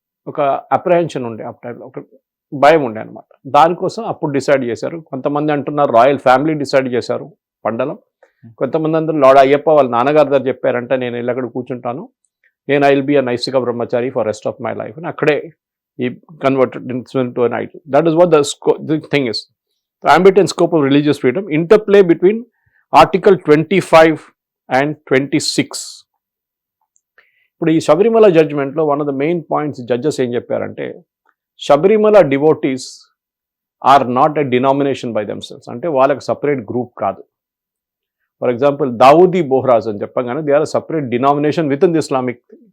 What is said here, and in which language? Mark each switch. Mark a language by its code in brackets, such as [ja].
[te] ఒక అప్రహెన్షన్ ఉండే ఆ టైంలో, ఒక భయం ఉండే అనమాట. దానికోసం అప్పుడు డిసైడ్ చేశారు. కొంతమంది అంటున్నారు రాయల్ ఫ్యామిలీ డిసైడ్ చేశారు పండలం. కొంతమంది అందరూ లార్డ్ అయ్యప్ప వాళ్ళ నాన్నగారి దగ్గర చెప్పారంటే నేను వెళ్ళి అక్కడ కూర్చుంటాను, నేను [en] I will be a నైసిక బ్రహ్మచారి for rest of my life [te] అని అక్కడే ఈ converted to an idol. [en] That is what the thing is. ambit and scope of religious freedom, interplay between Article 25 and 26. [te] ఇప్పుడు ఈ Sabarimala జడ్జ్మెంట్లో [en] one of the main points [te] judges ఏం చెప్పారంటే, [en] Sabarimala devotees are not a denomination by themselves, [te] అంటే వాళ్ళకి separate group కాదు. [en] for example Dawoodi Bohras [te] అని చెప్పగానే [en] They are separate denomination within the Islamic.